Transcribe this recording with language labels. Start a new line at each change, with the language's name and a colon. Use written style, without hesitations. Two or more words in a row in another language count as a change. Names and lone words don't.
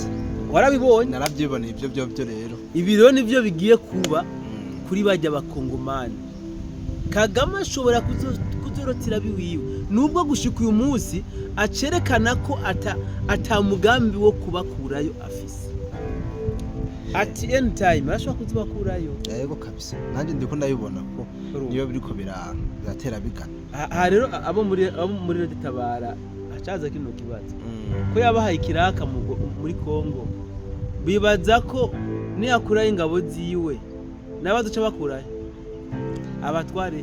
Rundi: Warabibonye? Narabyiboneye ibyo rero. Ibiro nivyo bigiye kuba kuri bajya bakongomani. Kagame ashobora kuzorotira biwiwe nubwo gushika uyu munsi acerekana ko atamugambi wo kubakurayo afise.
English: At any time
Rundi: ashobora kuzibakurayo. Yego kabisa. Nanjye ndiko ndabibona ko niyo biriko biratera bigana. Aha rero abo muri Tabara acaza kino kibazo ko yabahaye ikiraka muri Kongo, bibaza ko niyakurayo ingabo ziwe nabazoca bakurayo abatware